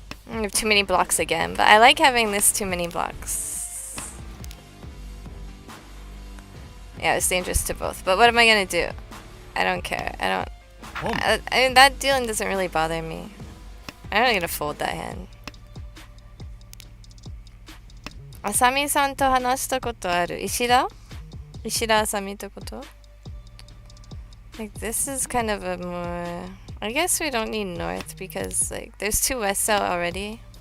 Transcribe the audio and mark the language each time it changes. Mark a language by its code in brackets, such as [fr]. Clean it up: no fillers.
[en] I have too many blocks again, but I like having this too many blocks. Yeah, it's dangerous to both. But what am I gonna do? I don't care. I mean, that dealing doesn't really bother me. I'm not gonna fold that hand. [ja] Asami-san と話したことある。石田あさみってこと? [en] Like, this is kind of a more... I guess we don't need north because, like, there's 2 west out already.